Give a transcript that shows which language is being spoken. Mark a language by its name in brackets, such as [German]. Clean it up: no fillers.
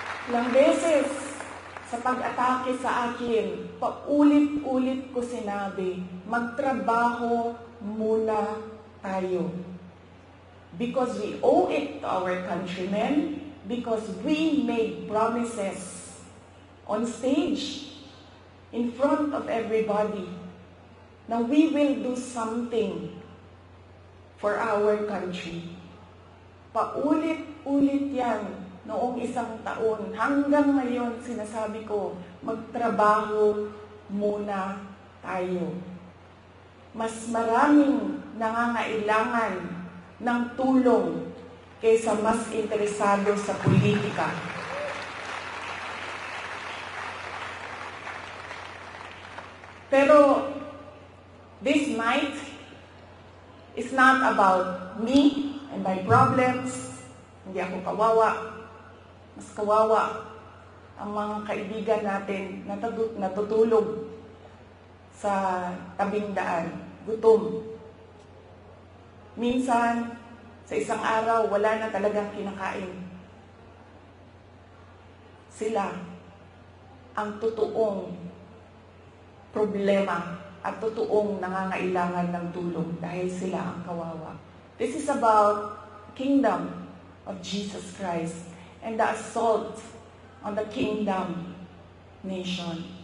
[Filipino] Ilang beses sa pag-atake sa akin, paulit-ulit ko sinabi, magtrabaho muna tayo. [English] Because we owe it to our countrymen, because we made promises on stage, in front of everybody, na we will do something for our country. [Filipino] Paulit-ulit yan noong 1 taon. Hanggang ngayon, sinasabi ko, magtrabaho muna tayo. Mas maraming nangangailangan ng tulong kaysa mas interesado sa politika. [English] Pero this night is not about me and my problems. [Filipino] Hindi ako kawawa. Mas kawawa ang mga kaibigan natin na natutulog sa tabing daan, gutom. Minsan, sa isang araw, wala na talagang kinakain. Sila ang totoong problema at totoong nangangailangan ng tulong dahil sila ang kawawa. [English] This is about kingdom of Jesus Christ and the assault on the kingdom nation.